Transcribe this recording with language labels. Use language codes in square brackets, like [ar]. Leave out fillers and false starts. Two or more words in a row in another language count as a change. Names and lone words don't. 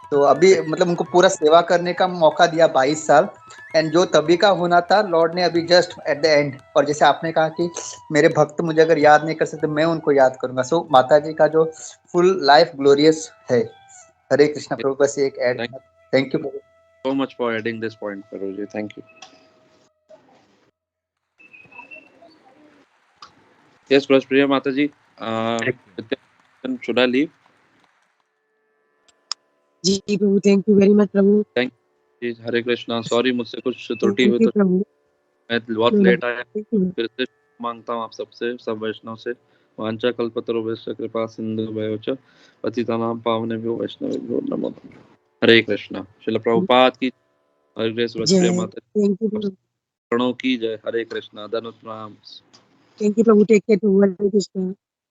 [hi] तो अभी मतलब उनको पूरा सेवा करने का मौका दिया 22 साल, एंड जो तभी का होना था लॉर्ड ने अभी [en] just at the end. [hi] और जैसे आपने कहा कि मेरे भक्त मुझे अगर याद नहीं कर सकते, मैं उनको याद करूंगा। सो माता जी का जो [en] full life glorious [hi] है। हरे कृष्णा प्रभु, बस एक ऐड। [en] thank you प्रभु। So much for adding this point, Prabhuji. Thank you. Yes, Praspriya Mataji. Should I leave? [hi] जी प्रभु, [en] thank you very much प्रभु। Thank you. [hi] हरे कृष्णा। [en] सॉरी, [hi] मुझसे कुछ त्रुटि हुई [en] thank you [hi] तो प्रभु। मैं बहुत लेट आया। [en] thank you. [hi] फिर से मांगता हूँ आप सबसे, सब वैष्णव से, [sa] वांछा कल्पतरुभ्यश्च कृपा सिंधुभ्यो च पतितानां पावनेभ्यो वैष्णवेभ्यो नमो नमः। [hi] हरे कृष्णा। श्रील प्रभुपाद की हरे कृष्ण। प्रिय जय। माता [en] thank you प्रभु। [hi] प्रणव की जय। हरे कृष्णा। धनुष प्रणाम। [en] thank you Prabhu. take care Prabhu. [hi] हरे कृष्णा।